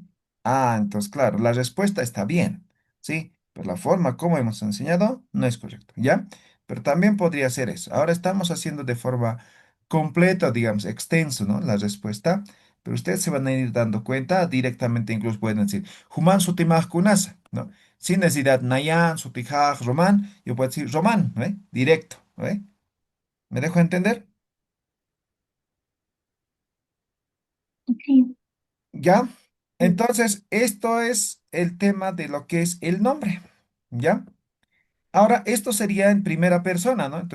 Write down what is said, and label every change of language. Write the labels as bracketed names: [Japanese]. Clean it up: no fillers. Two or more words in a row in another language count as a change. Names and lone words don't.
[Spanish] Ah, entonces, claro, la respuesta está bien, ¿sí? Pero la forma como hemos enseñado no es correcta, ¿ya? Pero también podría ser eso. Ahora estamos haciendo de forma completa, digamos, extenso, ¿no? La respuesta, pero ustedes se van a ir dando cuenta directamente, incluso pueden decir, [Aymara] Human sutimaj kunasa, ¿no? [Spanish] Sin necesidad, [Aymara] Nayan, Sutijaj, [Spanish] Román, yo puedo decir Román, ¿no? Directo, ¿no? ¿Me dejo entender? Sí. ¿Ya? Entonces, esto es el tema de lo que es el nombre, ¿ya? Ahora, esto sería en primera persona, ¿no?